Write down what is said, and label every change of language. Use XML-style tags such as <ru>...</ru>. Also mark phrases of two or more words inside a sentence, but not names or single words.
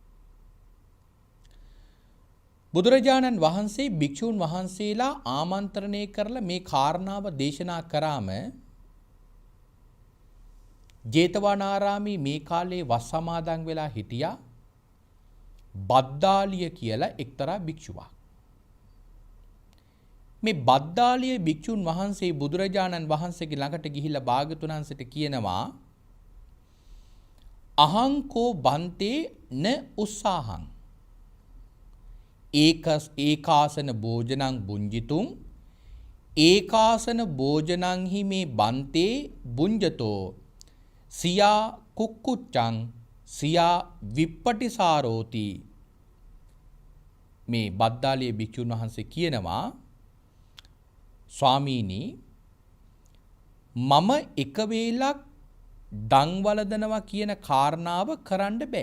<si>බුදුරජාණන් වහන්සේ භික්ෂූන් වහන්සේලා ආමන්ත්‍රණය කරලා මේ කාරණාව දේශනා කරාම ජේතවනාරාමේ මේ කාලේ වස් සමාදන් වෙලා හිටියා බද්දාලිය කියලා එක්තරා භික්ෂුවක්. මේ බද්දාලිය භික්ෂුන් වහන්සේ බුදුරජාණන් වහන්සේගේ ළඟට ගිහිල්ලා භාග්‍යවතුන් වහන්සේට කියනවා</si> <pi>අහංකෝ බන්තේ න උස්සාහං ඒකාසන භෝජනං බුඤ්ජිතුං ඒකාසන භෝජනං හි මේ බන්තේ බුඤ්ජතෝ සියා කුක්කුච්චං සියා විප්පටිසාරෝති.</pi> <si>මේ බද්දාලිය භික්ෂුන් වහන්සේ කියනවා ස්වාමීනි මම එක වේලක් දන් වළඳනවා කියන කාරණාව කරන්න බෑ.</si>